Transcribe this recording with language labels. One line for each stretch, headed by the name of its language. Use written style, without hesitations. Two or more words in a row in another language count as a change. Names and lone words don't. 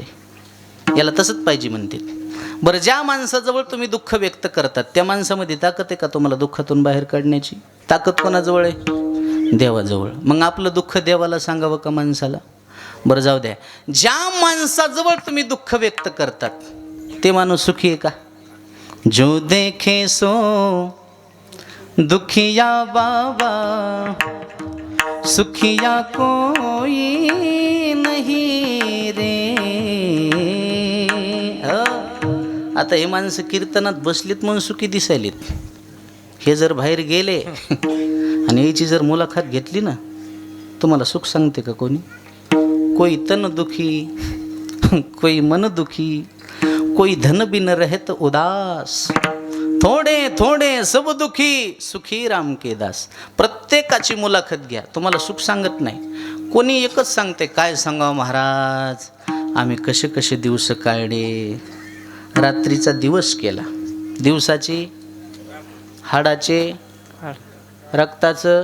Marathi: याला तसंच पाहिजे म्हणते. बरं ज्या माणसाजवळ तुम्ही दुःख व्यक्त करतात त्या माणसामध्ये ताकद आहे का तुम्हाला दुःखातून बाहेर काढण्याची? ताकद कोणाजवळ आहे? देवाजवळ. मग आपलं दुःख देवाला सांगावं का माणसाला? बरं जाऊ द्या. ज्या माणसाजवळ तुम्ही दुःख व्यक्त करतात ते माणूस सुखी आहे का?
Hindi: जो देखे सो दुखिया बाबा, सुखिया कोई नहीं रे.
Marathi: आता हे माणसं कीर्तनात बसलीत म्हणून सुखी दिसायलीत. हे जर बाहेर गेले आणि याची जर मुलाखत घेतली ना, तुम्हाला सुख सांगते का कोणी?
Hindi: कोई तन दुखी, कोई मन दुखी, कोई धन बिन रहत उदास, थोडे थोडे सब दुखी, सुखी राम के दास.
Marathi: प्रत्येकाची मुलाखत घ्या, तुम्हाला सुख सांगत नाही. कोणी एकच सांगते, काय सांगावं महाराज, आम्ही कसे कसे दिवस काढले. रात्रीचा दिवस केला, दिवसाची हाडाचे रक्ताचं